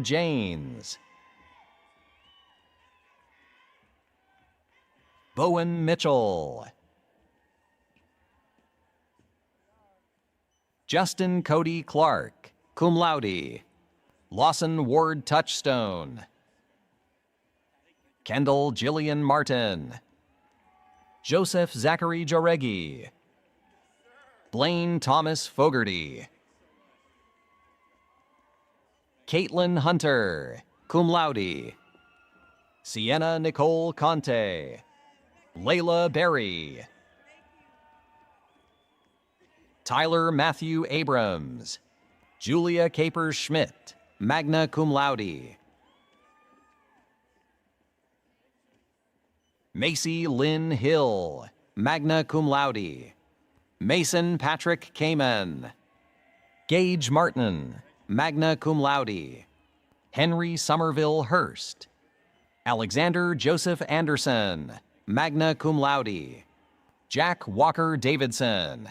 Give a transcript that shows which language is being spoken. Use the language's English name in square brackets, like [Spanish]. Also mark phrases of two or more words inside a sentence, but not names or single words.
[English] Janes, Bowen Mitchell, Justin Cody Clark, [Latin] cum laude, [English] Lawson Ward Touchstone, Kendall Jillian Martin, Joseph Zachary Joregi, Blaine Thomas Fogarty, Caitlin Hunter, [Latin] cum laude, [English] Sienna Nicole Conte, Layla Berry, Tyler Matthew Abrams, Julia Capers Schmidt, [Latin] magna cum laude, [English] Macy Lynn Hill, [Latin] magna cum laude, [English] Mason Patrick Kamen, Gage Martin, [Latin] magna cum laude, [English] Henry Somerville Hurst, Alexander Joseph Anderson, [Latin] magna cum laude, [English] Jack Walker Davidson,